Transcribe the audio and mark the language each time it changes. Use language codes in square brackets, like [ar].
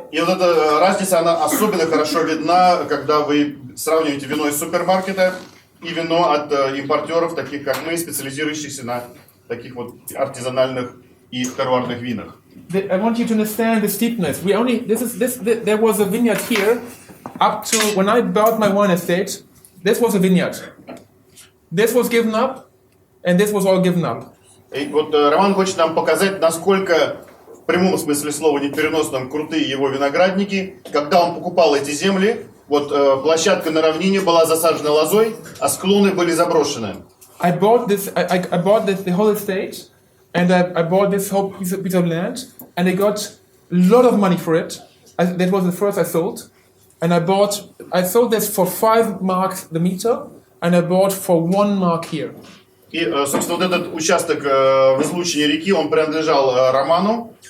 [ru] И вот эта разница, она особенно хорошо видна, когда вы сравниваете вино из супермаркета и вино от импортеров, таких как мы, специализирующихся на таких вот артизанальных и терруарных винах. [en] I want you to understand the steepness. There was a vineyard here up to when I bought my wine estate. This was a vineyard. This was given up, and this was all given up. [ru] И вот Роман хочет нам показать, насколько в прямом смысле слова, не в переносном, крутые его виноградники. Когда он покупал эти земли, вот площадка на равнине была засажена лозой, а склоны были заброшены. [en] I bought the whole estate, and I bought this whole piece of land, and I got a lot of money for it. That was the first I sold, and I sold this for 5 marks the meter, and I bought for 1 mark here. [ru] И, собственно, вот этот участок в излучине реки, он принадлежал Роману.